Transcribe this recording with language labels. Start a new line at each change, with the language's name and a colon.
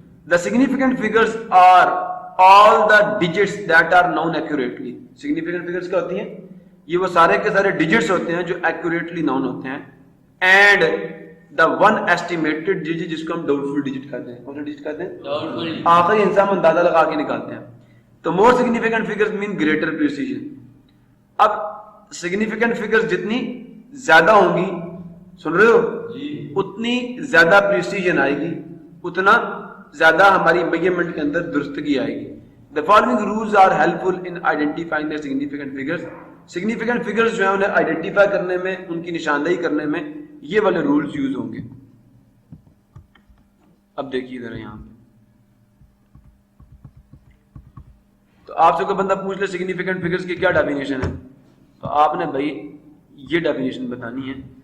English: The significant figures are all the digits that are known accurately.
Urdu: Significant figures کیا ہوتی ہیں؟ یہ وہ سارے کے سارے ڈیجٹس ہوتے ہیں جو accurately known ہوتے ہیں.
English: And the one estimated digit
Urdu: جس کو ہم doubtful digit کہتے ہیں. کون سا digit کہتے ہیں؟
English: Doubtful.
Urdu: آخری انسان اندازہ لگا کے نکالتے ہیں. تو
English: more significant figures mean greater precision.
Urdu: اب سگنیفیکنٹ فگرز جتنی زیادہ ہوں گی، سن رہے ہو، اتنی زیادہ پریسیجن آئے گی، اتنا زیادہ ہماری میجرمنٹ کے اندر درستگی آئے گی.
English: The following rules are helpful in identifying the significant figures.
Urdu: Significant figures جو ہیں انہیں آئیڈینٹیفائی کرنے میں، ان کی نشاندہی کرنے میں یہ والے رولز یوز ہوں گے. اب دیکھیے ذرا یہاں پہ، تو آپ سے کوئی بندہ پوچھ لے سگنیفیکنٹ فگرز کی کیا ڈیفینیشن ہے، تو آپ نے بھائی یہ ڈیفینیشن بتانی ہے.